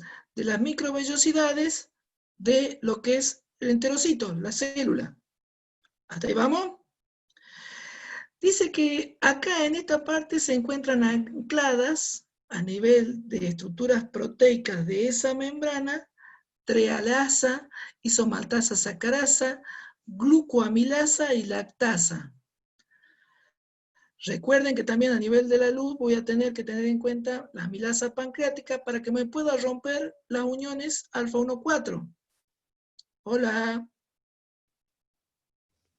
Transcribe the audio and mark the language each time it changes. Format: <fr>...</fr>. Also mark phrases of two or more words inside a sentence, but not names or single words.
<es>De las microvellosidades de lo que es el enterocito, la célula. ¿Hasta ahí vamos? Dice que acá en esta parte se encuentran ancladas a nivel de estructuras proteicas de esa membrana, trealasa, isomaltasa sacarasa, glucoamilasa y lactasa. Recuerden que también a nivel de la luz voy a tener que tener en cuenta la amilasa pancreática para que me pueda romper las uniones alfa 1,4. Hola.</es>